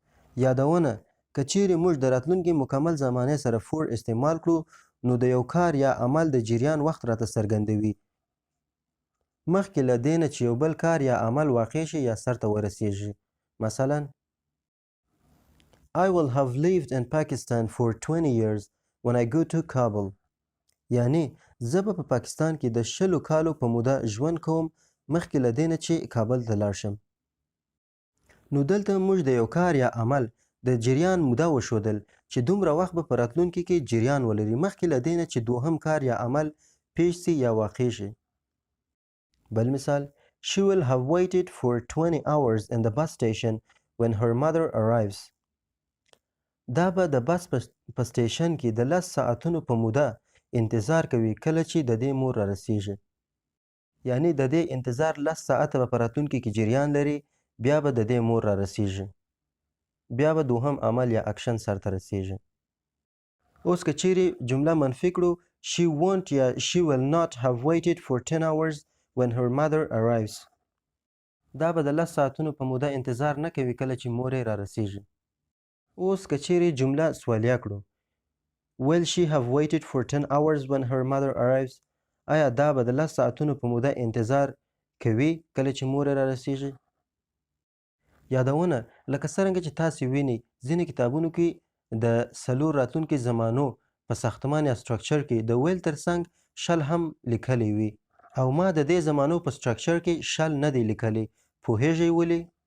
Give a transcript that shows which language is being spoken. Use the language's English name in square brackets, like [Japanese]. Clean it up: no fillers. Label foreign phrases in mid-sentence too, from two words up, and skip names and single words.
[Pashto] یادونه که چیرې موږ د راتلونکي مکمل زمانې سره فور استعمال کړو نو د یو کار یا عمل د جریان وخت راته څرګندوي مخکې له دې نه چې یو بل کار یا عمل واقع شي یا سرته ورسیږي مثلا [English] I will have lived in Pakistan for 20 years when I go to Kabul [Pashto] یعنی زه به په پاکستان کې د 20 کالو په موده ژوند کوم مخکې له دې نه چې کابل ته لاړ شم نو دلته موږ د یو کار یا عمل د جریان موده وښودل چې دومره وخت به په راتلونکي کې جریان ولري مخکې له دې نه چې دوهم کار یا عمل پیښ سي یا واقع شي بل مثال [English] She will have waited for 20 hours in the bus station when her mother arrives [Pashto] دا به د بس په سټیشن کې د 10 ساعتونو په موده انتظار کوي کله چې د دې مور را رسیږي یعنی د دې انتظار 10 ساعته به په راتلونکي کې جریان لري بیا به د دې مور را رسیږي بیا به دوهم عمل یا اکشن سرته رسیږي اوس که چیرې جمله منفي کړو [English] she won't [Pashto] یا [English] she will not have waited for 10 hours when her mother arrives [Pashto] دا به د 10 ساعتونو په موده انتظار نه کوي کله چې مور یې را رسیږي اوس که چیرې جمله سوالیه کړو [English] will she have waited for 10 hours when her mother arrives [Pashto] آیا دا به د 10 ساعتونو په موده انتظار کوي کله چې مور یې را رسیږي یادونه لکه څرنګه چې تاسې وینئ ځینې کتابونو کې د 4 راتلونکي زمانو په ساختمان یا سټرکچر کې د ویل ترڅنګ شل هم لیکلی وي او ما د دې زمانو په سټرکچر کې شل نه دی لیکلی پوهیږئ ولې